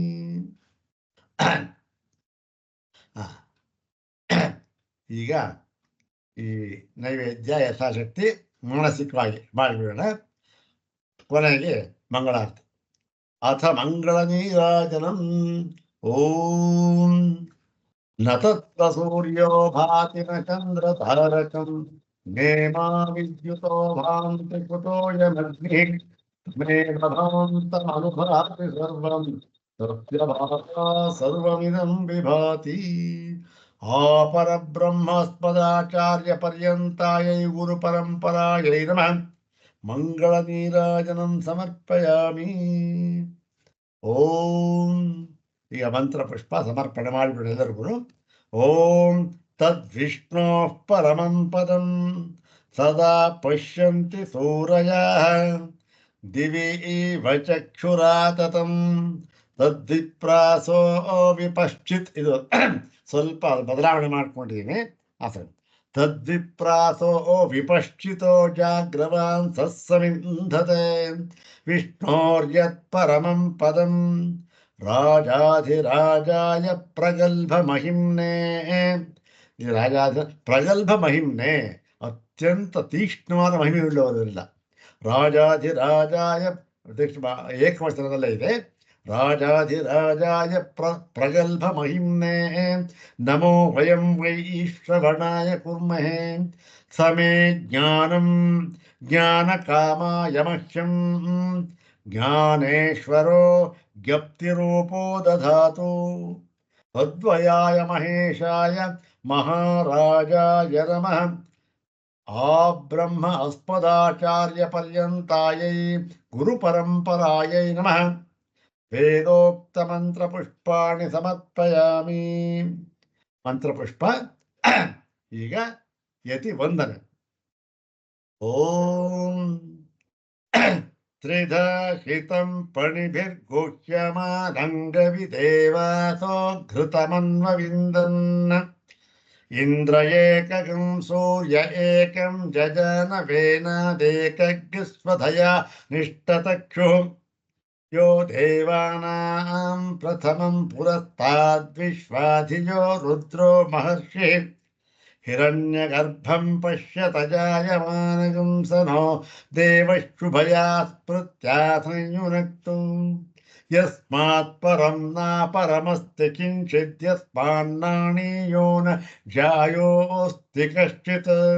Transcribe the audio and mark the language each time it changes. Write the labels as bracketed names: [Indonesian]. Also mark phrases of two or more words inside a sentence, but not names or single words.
[Kannada] ಈಗ ಈ ನೈವೇದ್ಯ ಯಥಾಶಕ್ತಿ ಮಾನಸಿಕವಾಗಿ ಮಾಡಿಬಿಡೋಣ. ಕೊನೆಗೆ ಮಂಗಳಾರತಿ. [Sanskrit] ಅಥ ಮಂಗಳ ನೀರಾಜನಂ. ಓಂ ನ ತತ್ರ ಸೂರ್ಯೋ ಭಾತಿ ನ ಚಂದ್ರ ತಾರಕಂ ನೇಮಾ ವಿದ್ಯುತೋ ಭಾಂತಿ ಕುತೋಯಮಗ್ನಿ ತಮೇವ ಭಾಂತಮನುಭಾತಿ ಸರ್ವಂ ಸತ್ಯಭಾಸಾ ಸರ್ವಮಿದಂ ವಿಭಾತಿ. ಆ ಪರಬ್ರಹ್ಮಸ್ಮದಾಚಾರ್ಯ ಪರ್ಯಂತಾಯೈ ಗುರು ಪರಂಪರಾಯೈ ನಮಃ. ಮಂಗಳ ನೀರಾಜನಂ ಸಮರ್ಪಯಾಮಿ. [Kannada] ಓಂ ಈಗ ಮಂತ್ರ ಪುಷ್ಪ ಸಮರ್ಪಣೆ ಮಾಡಿಬಿಡು ಎಲ್ಲರಿಗೂ. [Sanskrit] ಓಂ ತದ್ವಿಷ್ಣೋ ಪರಮಂ ಪದಂ ಸದಾ ಪಶ್ಯಂತಿ ಸೂರಯಃ ದಿವಿ ಇವ ಚಕ್ಷುರಾತತಂ ತದ್ವಿಪ್ರಾಸೋ ವಿಪಶ್ಚಿತ್. [Kannada] ಇದು ಸ್ವಲ್ಪ ಬದಲಾವಣೆ ಮಾಡ್ಕೊಂಡಿದ್ದೀನಿ. ಸರಿ. [Sanskrit] ತದ್ವಿಪ್ರಾಸೋ ವಿಪಶ್ಚಿತೋ ಜಾಗ್ರವಾನ್ ಸಸ್ಸಮಿಂಧತೆ ವಿಷ್ಣೋರ್ಯತ್ ಪರಮಂ ಪದಂ ರಾಜಾಧಿರಾಜಾಯ ಪ್ರಗಲ್ಭ ಮಹಿಮ್ನೇ. ಪ್ರಗಲ್ಭ ಮಹಿಮ್ನೇ [Kannada] ಅತ್ಯಂತ ತೀಕ್ಷ್ಣವಾದ ಮಹಿಮೆಯುಳ್ಳವರಿಲ್ಲ. ರಾಜಾಧಿರಾಜಾಯ ಏಕವಚನದಲ್ಲೇ ಇದೆ. [Sanskrit] राजाधिराजाय प्रगल्भमहिम्ने नमो वयं वै श्रवणाय कुर्महे समे ज्ञानं ज्ञानकामाय मह्यं ज्ञानेश्वरो ज्ञप्तिरूपो दधातु तद्वयाय महेशाय महाराजाय नमः ब्रह्म अस्मदाचार्यपर्यन्तायै गुरुपरम्परायै नमः ವೇದೋಕ್ತಮಂತ್ರಪುಷ್ಪಾಣಿ ಸಮರ್ಪಯಾಮಿ. [Kannada] ಮಂತ್ರಪುಷ್ಪ ಈಗ ಯತಿ ವಂದನೆ. [Sanskrit] ಓಂ ತ್ರಿಧಹಿತಂ ಪಣಿಭಿರ್ಗುಹ್ಯಮಾನಂಗವಿದೇವಾಸೋ ಘೃತಮನ್ವವಿಂದನ್ ಇಂದ್ರ ಏಕಗಂ ಸೂರ್ಯ ಏಕಂ ಜಜನ ವೇನಾದೇಕಗ್ಸ್ವಧಯಾ ನಿಷ್ಠತಕ್ಷುಃ यो देवानां प्रथमं पुरस्ताद्विश्वाधिजो रुद्रो महर्षिः हिरण्यगर्भं पश्यत जायमानगं सनो देवशुभया स्मृत्या संयुनक्तु यस्मात् परं नापरमस्ति किञ्चित् यस्मान्नाणीयो न जायोऽस्ति कश्चित्